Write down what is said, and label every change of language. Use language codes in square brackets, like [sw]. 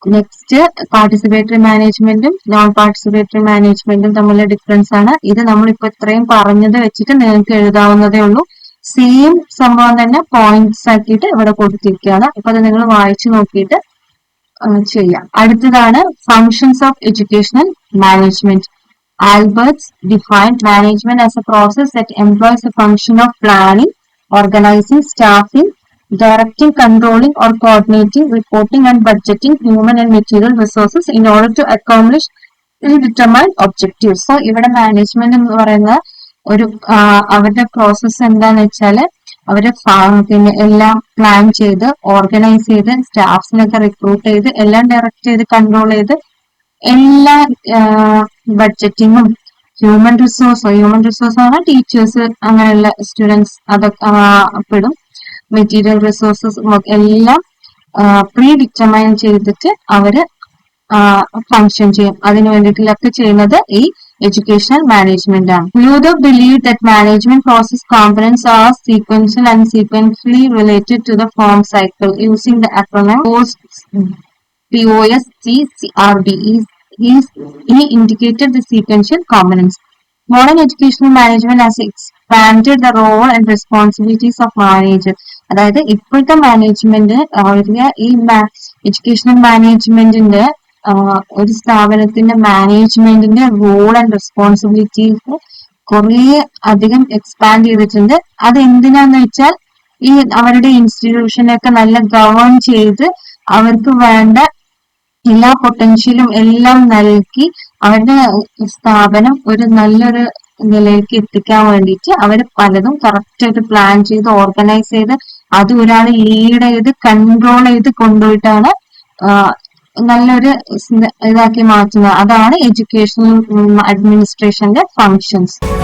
[ml] Next, participatory മാനേജ്മെന്റും non participatory മാനേജ്മെന്റും തമ്മിലുള്ള ഡിഫറൻസ് ആണ്. ഇത് നമ്മളിപ്പോ ഇത്രയും പറഞ്ഞത് വെച്ചിട്ട് നിങ്ങൾക്ക് എഴുതാവുന്നതേ ഉള്ളൂ. സെയിം സംഭവം തന്നെ പോയിന്റ്സ് ആക്കിയിട്ട് ഇവിടെ കൊടുത്തിരിക്കുകയാണ്. അപ്പൊ അത് നിങ്ങൾ വായിച്ചു നോക്കിയിട്ട് ചെയ്യാം. അടുത്തതാണ് [en] Functions of educational management. Alberts defined management as a process that employs a function of planning, organizing, staffing, directing, controlling or coordinating, reporting and budgeting human and material resources in order to accomplish predetermined objectives. [ml] So ഇവിടെ management എന്ന് പറയുന്ന അവരുടെ process എന്താന്ന് വെച്ചാല് അവര് എല്ലാം plan ചെയ്ത് organise ചെയ്ത് സ്റ്റാഫ്സിനൊക്കെ റിക്രൂട്ട് ചെയ്ത് എല്ലാം ഡയറക്റ്റ് ചെയ്ത് കൺട്രോൾ ചെയ്ത് എല്ലാ ബഡ്ജറ്റിങ്ങും ഹ്യൂമൻ റിസോഴ്സ് ആണ് ടീച്ചേഴ്സ്, അങ്ങനെയുള്ള സ്റ്റുഡൻസ് അതൊക്കെ പെടും. മെറ്റീരിയൽ റിസോഴ്സസ് എല്ലാം പ്രീ ഡിറ്റർമൈൻ ചെയ്തിട്ട് അവര് ഫങ്ഷൻ ചെയ്യും. അതിനു വേണ്ടിയിട്ടൊക്കെ ചെയ്യുന്നത് ഈ എഡ്യൂക്കേഷണൽ മാനേജ്മെന്റ് ആണ്. [en] Ludo believed that management process components are sequential and sequentially related to the form cycle. Using the acronym POSCCRB, he indicated the sequential components. Modern educational management has expanded the role and responsibilities of manager. [ml] അതായത് ഇപ്പോഴത്തെ management ഈ educational മാനേജ്മെന്റിന്റെ ഒരു സ്ഥാപനത്തിന്റെ മാനേജ്മെന്റിന്റെ [en] role and responsibilities [ml] കുറെ അധികം expand ചെയ്തിട്ടുണ്ട്. അത് എന്തിനാന്ന് വെച്ചാൽ ഈ അവരുടെ ഇൻസ്റ്റിറ്റ്യൂഷനൊക്കെ നല്ല ഗവേൺ ചെയ്ത് അവർക്ക് വേണ്ട എല്ലാ പൊട്ടൻഷ്യലും എല്ലാം നൽകി അവരുടെ സ്ഥാപനം ഒരു നല്ലൊരു നിലയിലേക്ക് എത്തിക്കാൻ വേണ്ടിയിട്ട് അവർ പലതും കറക്റ്റ് ആയിട്ട് പ്ലാൻ ചെയ്ത് ഓർഗനൈസ് ചെയ്ത് അത് ഒരാൾ ലീഡ് ചെയ്ത് കൺട്രോൾ ചെയ്ത് കൊണ്ടുപോയിട്ടാണ് നല്ലൊരു ഇതാക്കി മാറ്റുന്നത്. അതാണ് എഡ്യൂക്കേഷണൽ അഡ്മിനിസ്ട്രേഷന്റെ ഫങ്ഷൻസ്.